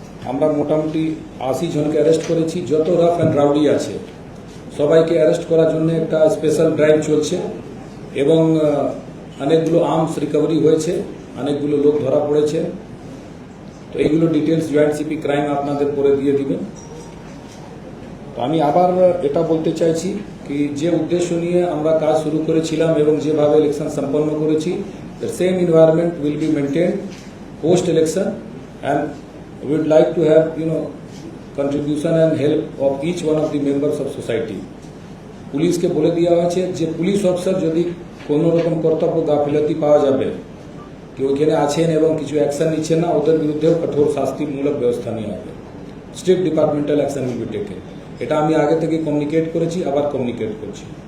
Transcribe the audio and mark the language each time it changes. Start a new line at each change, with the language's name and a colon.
Bangla: আমরা মোটামুটি 80 জনকে অ্যারেস্ট করেছি। যত রাফ অ্যান্ড রাউডি আছে সবাইকে অ্যারেস্ট করার জন্য একটা স্পেশাল ড্রাইভ চলছে, এবং অনেকগুলো আর্মস রিকভারি হয়েছে, অনেকগুলো লোক ধরা পড়েছে। তো এইগুলো ডিটেলস জয়েন্ট সিপি ক্রাইম আপনাদের পরে দিয়ে দিবেন। তো আমি আবার এটা বলতে চাইছি কি যে উদ্দেশ্য নিয়ে আমরা কাজ শুরু করেছিলাম এবং যেভাবে ইলেকশন সম্পন্ন করেছি,
English: the same environment will be maintained post election, and we would like to have contribution and help of each one of the members of society.
Bangla: পুলিশকে বলে দেওয়া হয়েছে যে পুলিশ অফিসার যদি কোনো রকম কর্তব্য গাফিলতি পাওয়া যাবে কি ওইখানে আছেন এবং কিছু অ্যাকশন নিচ্ছেন না, ওদের বিরুদ্ধেও কঠোর শাস্তিমূলক ব্যবস্থা নেওয়া হবে।
English: Strict departmental action will be taken.
Bangla: এটা আমি আগে থেকে কমিউনিকেট করেছি, আবার কমিউনিকেট করছি।